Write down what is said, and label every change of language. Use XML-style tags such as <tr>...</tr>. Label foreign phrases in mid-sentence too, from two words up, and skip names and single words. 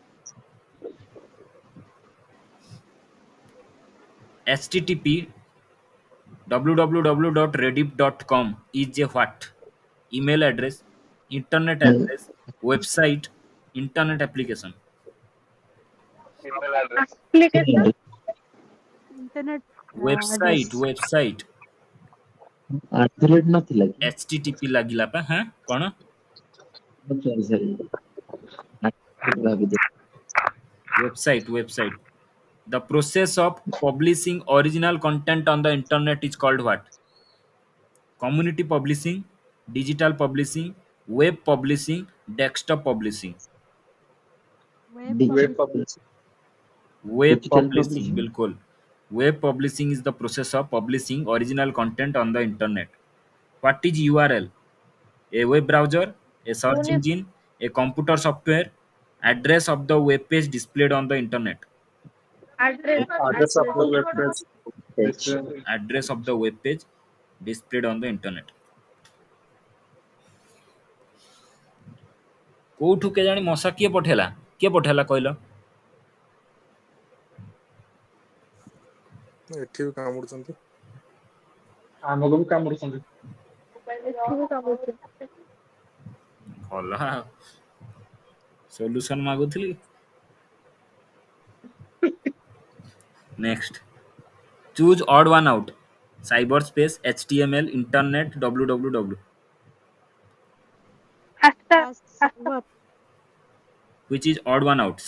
<en>HTTP www.reddit.com is a what? Email address, internet address, website, internet application. Email address. Application. internet Website, website.</en> <or>ଆର୍ଥରେଟ୍ ନଥିଲା କି? HTTP ଲାଗିଲା ପା ହଁ କଣ? ସରି ଭାବିଦେଲି।</or> <en>Website, website. The process of publishing original content on the internet is called what? Community publishing, digital publishing, web publishing, desktop publishing. web Web publishing. Web Digital publishing, publishing. बिल्कुल. Web publishing is the process of publishing original content on the internet. What is URL? A web browser, a search Unif- engine, a computer software, address of the web page displayed on the internet. Address. Address of the web page. Address of the web page displayed on the internet.</en> <or>କୋଉଠୁ କେଜାଣି ମଶା କିଏ ପଠେଇଲା କହିଲ? ଏଠି ବି କାମୁଡୁଛନ୍ତି। ଆମକୁ ବି କାମୁଡୁଛନ୍ତି। ଭଲ ସଲ୍ୟୁସନ ମାଗୁଥିଲି।</or> <en>Next. Choose odd one out. Cyberspace, HTML, internet, www. Hashtag. Which is odd one out?</en>